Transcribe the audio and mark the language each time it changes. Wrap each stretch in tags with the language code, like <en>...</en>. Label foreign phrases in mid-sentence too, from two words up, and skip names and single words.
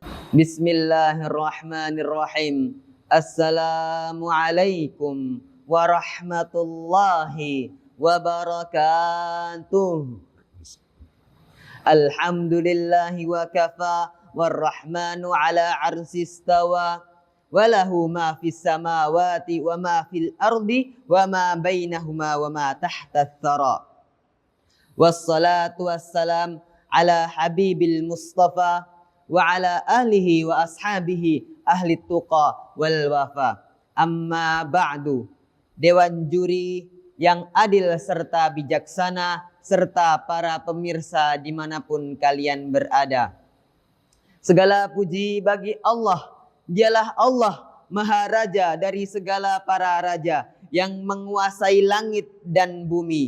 <ar>بسم الله الرحمن الرحيم. السلام عليكم ورحمة الله وبركاته. الحمد لله وكفى والرحمن على العرش استوى وله ما في السماوات وما في الأرض وما بينهما وما تحت الثرى. والصلاة والسلام على الحبيب المصطفى وعلى آله وأصحابه أهل التقى والوفا. أما بعد.</ar> <id>Dewan juri yang adil serta bijaksana serta para pemirsa dimanapun kalian berada. Segala puji bagi Allah. Dialah Allah Maharaja dari segala para raja yang menguasai langit dan bumi.</id>